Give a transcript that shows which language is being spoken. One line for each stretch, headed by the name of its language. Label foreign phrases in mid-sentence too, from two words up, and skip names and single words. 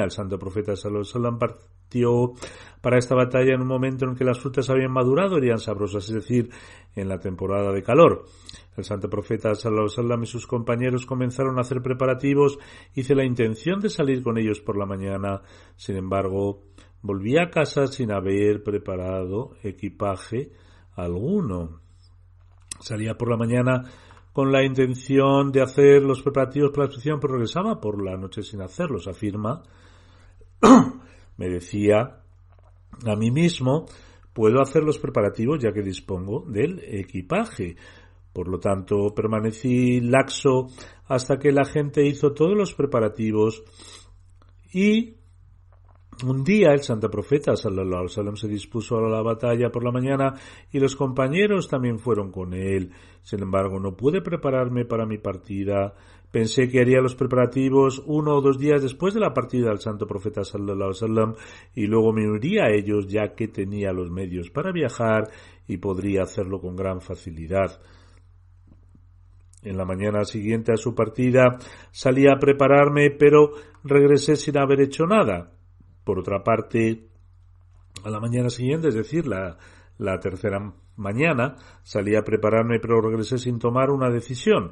Spanish: El santo profeta
Arabic: صلى الله عليه وسلم
Spanish: partió para esta batalla en un momento en que las frutas habían madurado y eran sabrosas, es decir, en la temporada de calor. El santo profeta
Arabic: صلى الله عليه وسلم
Spanish: y sus compañeros comenzaron a hacer preparativos. Hice la intención de salir con ellos por la mañana. Sin embargo, volví a casa sin haber preparado equipaje alguno. Salía por la mañana con la intención de hacer los preparativos para la expedición, pero regresaba por la noche sin hacerlos. Afirma, me decía a mí mismo, puedo hacer los preparativos ya que dispongo del equipaje. Por lo tanto, permanecí laxo hasta que la gente hizo todos los preparativos y un día el santo profeta
Arabic: صلى الله عليه وسلم
Spanish: se dispuso a la batalla por la mañana y los compañeros también fueron con él. Sin embargo, no pude prepararme para mi partida. Pensé que haría los preparativos 1 o 2 días después de la partida del santo profeta
Arabic: صلى الله عليه وسلم
Spanish: y luego me uniría a ellos, ya que tenía los medios para viajar y podría hacerlo con gran facilidad. En la mañana siguiente a su partida salí a prepararme, pero regresé sin haber hecho nada. Por otra parte, a la mañana siguiente, es decir, la tercera mañana, salí a prepararme, pero regresé sin tomar una decisión.